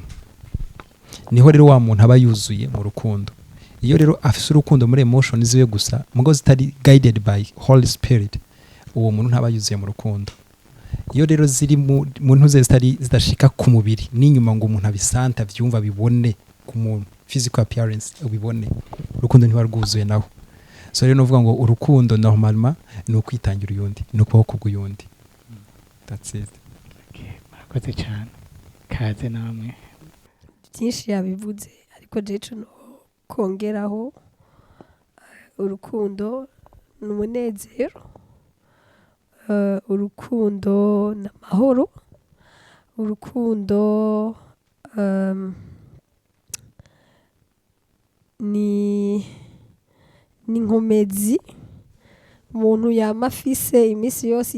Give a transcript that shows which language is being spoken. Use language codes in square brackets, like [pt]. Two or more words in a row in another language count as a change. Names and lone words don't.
[rn] Niho rero wa muntu aba yuzuye mu rukundo. Iyo rero afise urukundo muri emotion ziwe gusa, mugo zitari [en] guided by Holy Spirit, [rn] uwo muntu ntaba yuzuye mu rukundo. Iyo rero ziri mu ntuze zidashika ku mubiri n'inyuma ngo umuntu abisanta byumva bibone ku muntu, [en] physical appearance [rn] ubibone, urukundo ntiba rwuzuye naho. So rero novuga ngo urukundo normalement ni ukwitangira uyundi, ni ukubaho kubw'uyundi. [en] That's it. [rn] Okay, murakoze cyane. Kaze namwe. Byinshi yabivuze, ariko jeje no kongeraho urukundo n'umunezero, urukundo n'amahoro, urukundo ni inkomezi umuntu yama afise iminsi yose.